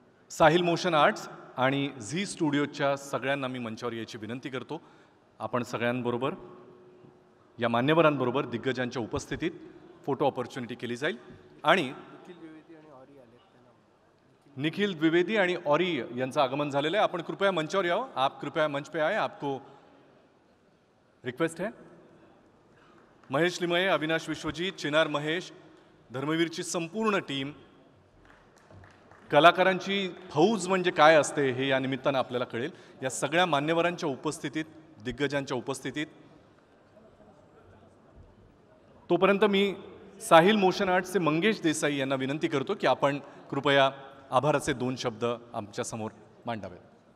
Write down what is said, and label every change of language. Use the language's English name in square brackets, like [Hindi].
[Marathi] Sahil motion arts आणि Zee स्टुडिओच्या सगळ्यांना मी मंचावर यायची विनंती करतो. आपण सगळ्यांबरोबर, या मान्यवरांबरोबर दिग्गजांच्या उपस्थितीत फोटो ऑपॉर्च्युनिटी केली जाईल. आणि निखिल द्विवेदी आणि ऑरी यांचं आगमन झालेलं आहे. आपण कृपया मंचावर यावं. [Hindi] आप कृपया मंच पे आए, आपको रिक्वेस्ट है. [Marathi] महेश लिमये, अविनाश विश्वजीत, चिनार महेश, धर्मवीरची संपूर्ण टीम, कलाकारांची फौज म्हणजे काय असते हे या निमित्तानं आपल्याला कळेल. या सगळ्या मान्यवरांच्या उपस्थितीत, दिग्गजांच्या उपस्थितीत, तोपर्यंत मी साहिल मोशन आर्ट्सचे मंगेश देसाई यांना विनंती करतो की आपण कृपया आभाराचे 2 शब्द आमच्यासमोर मांडावेत.